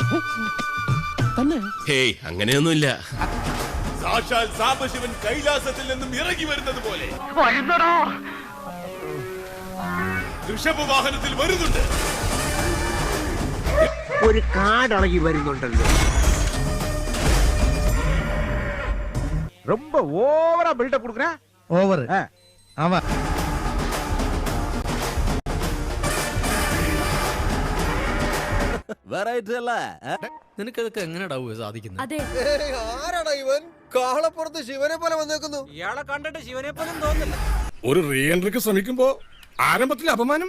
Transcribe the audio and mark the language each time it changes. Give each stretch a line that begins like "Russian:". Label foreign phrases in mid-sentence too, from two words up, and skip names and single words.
Malayalam: ഹേയ്, അങ്ങനെയൊന്നുമില്ല. സാക്ഷാൽ സാംബശിവൻ കൈലാസത്തിൽ നിന്നും ഇറങ്ങി വരുന്നത് പോലെ ഋഷഭവാഹനത്തിൽ വരുന്നുണ്ട്. ഒരു കാടളകി വരുന്നുണ്ടല്ലോ.
Tamil: ரொம்ப ஓவரா பில்டப் கொடுக்குற. ஓவர். ஆமா.
Malayalam: വെറൈറ്റി അല്ലേ? നിനക്കതൊക്കെ എങ്ങനെയാ സാധിക്കുന്നത്? ആരാടാ ഇവൻ? കാളപ്പുറത്ത് ശിവനെ പോലെ വന്നേക്കുന്നു. ഇയാളെ കണ്ടിട്ട് ശിവനെ പോലും തോന്നില്ല. ഒരു റീ എൻട്രിക്ക് ശ്രമിക്കുമ്പോ ആരംഭത്തിൽ അപമാനം